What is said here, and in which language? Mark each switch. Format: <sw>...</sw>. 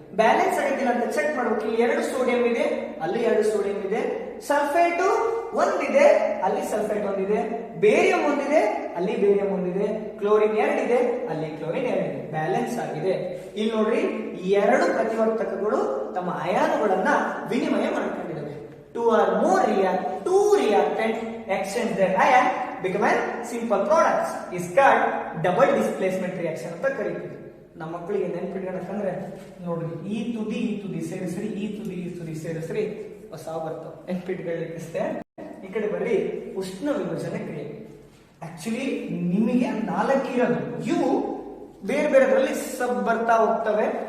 <kn>Balance ಆಗಿದ್ದಿಲ್ಲ ಅಂತ check ಮಾಡ್ಬೇಕು. ಇಲ್ಲಿ 2 ಸೋಡಿಯಂ ಇದೆ, ಅಲ್ಲಿ 2 ಸೋಡಿಯಂ ಇದೆ. ಸಲ್ಫೇಟ್ ಒಂದಿದೆ, ಅಲ್ಲಿ ಸಲ್ಫೇಟ್ ಒಂದಿದೆ. ಬೇರಿಯಂ ಒಂದಿದೆ, ಅಲ್ಲಿ ಬೇರಿಯಂ ಒಂದಿದೆ. ಕ್ಲೋರಿನ್ 2 ಇದೆ, ಅಲ್ಲಿ ಕ್ಲೋರಿನ್ 2 ಇದೆ. ಬ್ಯಾಲೆನ್ಸ್ ಆಗಿದೆ. ಇಲ್ಲಿ ನೋಡ್ರಿ, 2 ಪ್ರತಿವರ್ತಕಗಳು ತಮ್ಮ ಅಯಾನುಗಳನ್ನ ವಿನಿಮಯ ಮಾಡ್ಕೊಂಡಿದ್ದಾವೆ.</kn> <en>Two reactant exchange their ion become a simple products is called double displacement reaction</en> <kn>ಅಂತ ಕರೀತೀವಿ. ನಮ್ಮ ಮಕ್ಕಳಿಗೆ ನೆನ್ಪಿಟ್ಕೊಳ್ಳೋಕಂದ್ರೆ ನೋಡ್ರಿ, ಈ ತುದಿ ಸೇರಿಸ್ರಿ, ಈ ತುದಿ ಸೇರಿಸ್ರಿ, ಹೊಸ ಬರ್ತಾವ. ನೆನ್ಪಿಟ್ಕೊಳ್ಳಿಕ್ಕೆ ಈ ಕಡೆ ಬರ್ರಿ, ಉಷ್ಣ ವಿಭಜನೆ ಕ್ರಿಯೆ. ಆಕ್ಚುಲಿ ನಿಮಗೆ 4 ಇರೋದು, ಇವು ಬೇರೆ ಬೇರೆದ್ರಲ್ಲಿ ಸಬ್ ಬರ್ತಾ ಹೋಗ್ತವೆ.</kn>